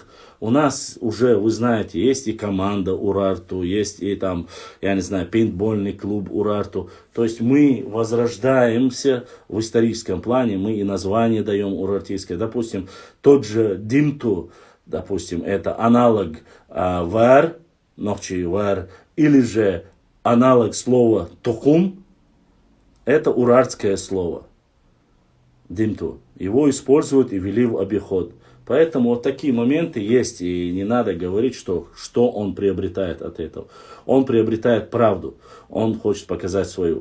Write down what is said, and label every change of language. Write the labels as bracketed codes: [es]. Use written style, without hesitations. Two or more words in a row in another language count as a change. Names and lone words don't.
[ru] У нас уже, вы знаете, есть и команда Урарту, есть и там, я не знаю, пейнтбольный клуб Урарту. То есть мы возрождаемся в историческом плане, мы и название даем урартийское. Допустим, тот же Димту, допустим, это аналог вар, [ce] нохчи вар, [ru] или же аналог слова токум, это урартское слово. Димту. Его используют и ввели в обиход. Поэтому вот такие моменты есть, и не надо говорить, что он приобретает от этого. Он приобретает правду, он хочет показать свою.